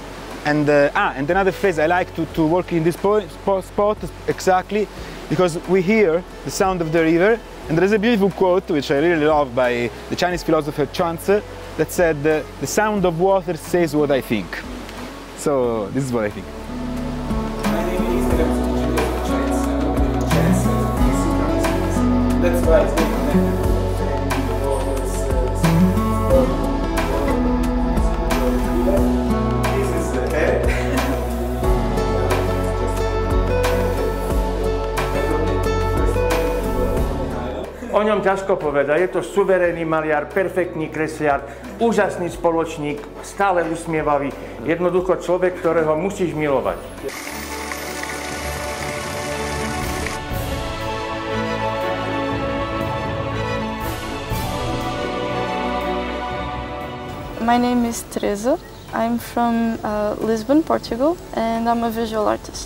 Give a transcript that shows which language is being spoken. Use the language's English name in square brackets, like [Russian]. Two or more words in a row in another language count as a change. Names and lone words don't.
[English] And another phrase I like to work in this spot exactly because we hear the sound of the river, and there is a beautiful quote which I really love by the Chinese philosopher Chuang-Tzu that said, "The sound of water says what I think." So this is what I think. That's why it's [Slovak] O ňom ťažko povedať, je to suverénny maliar, perfektný kresliar, úžasný spoločník, stále usmievavý, jednoducho človek, ktorého musíš milovať. [English] My name is Teresa. I'm from Lisbon, Portugal, and I'm a visual artist.